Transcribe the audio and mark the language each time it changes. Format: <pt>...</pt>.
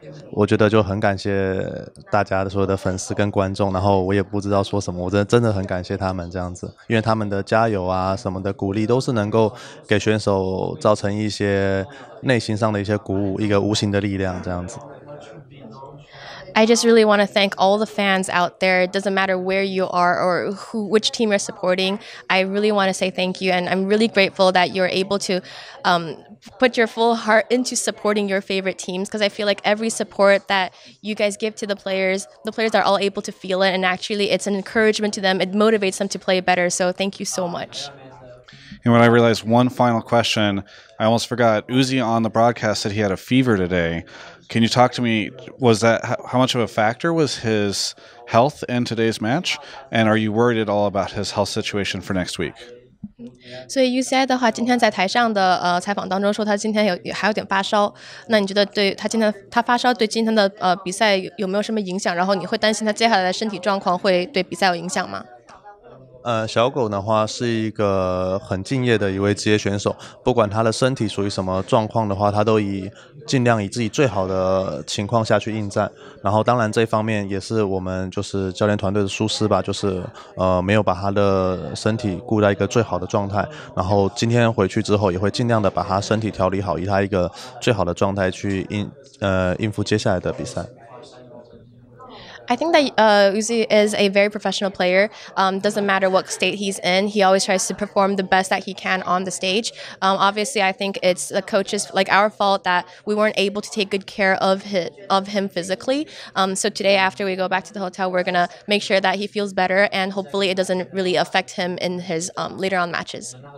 <zh>我觉得就很感谢大家的所有的粉丝跟观众，然后我也不知道说什么，我真的很感谢他们这样子，因为他们的加油啊什么的鼓励都是能够给选手造成一些内心上的一些鼓舞，一个无形的力量这样子。</zh> <en>I just really want to thank all the fans out there. It doesn't matter where you are or which team you're supporting. I really want to say thank you, and I'm really grateful that you're able to put your full heart into supporting your favorite teams because I feel like every support that you guys give to the players are all able to feel it, and actually it's an encouragement to them. It motivates them to play better. So thank you so much. And when I realized one final question, I almost forgot. Uzi on the broadcast said he had a fever today. Can you talk to me? Was that how much of a factor was his health in today's match? And are you worried at all about his health situation for next week?</en> <zh>所以 UCI 的话，今天在台上的采访当中说，他今天还有点发烧。那你觉得对他今天他发烧对今天的比赛有没有什么影响？然后你会担心他接下来的身体状况会对比赛有影响吗？小狗的话是一个很敬业的一位职业选手，不管他的身体属于什么状况的话，他都尽量以自己最好的情况下去应战。然后当然这一方面也是我们就是教练团队的疏失吧，就是没有把他的身体顾在一个最好的状态。然后今天回去之后也会尽量的把他身体调理好，以他一个最好的状态去应付接下来的比赛。</zh> <en>I think that Uzi is a very professional player. Doesn't matter what state he's in, he always tries to perform the best that he can on the stage. Obviously, I think it's the coaches, like our fault, that we weren't able to take good care of him physically. So today, after we go back to the hotel, we're gonna make sure that he feels better, and hopefully, it doesn't really affect him in his later on matches.</en>